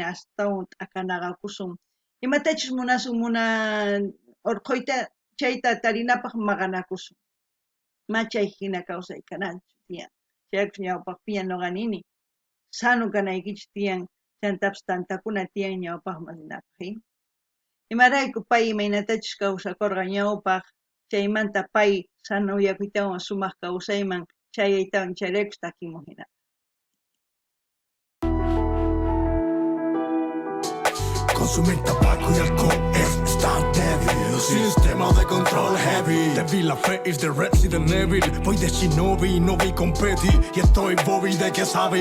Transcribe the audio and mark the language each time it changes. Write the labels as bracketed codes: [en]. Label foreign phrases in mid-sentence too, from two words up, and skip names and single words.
[qu] astawan t'akanaqakusun imatachus urquyta chayta tarinapaq maqanakusun machay hina kawsay kananchu tiyan chaypish ñawpaqpiña noqa nini sanu kanaykichis tiyan chantapas tantakuna tiyan ñawpaqman ninapaq imarayku pay imaynatachus kawsakurqa ñawpaq chaymanta pay sanuyakuytawan sumaq kawsayman chayaytawan chayraykush takimun hina [es] Consumir tabaco y alcohol es estar débil. Sistema de control heavy. Débil la fe [en] is the [es] Resident Evil. Voy de Shinobi, no vi competi. Y estoy Bobby de que sabe.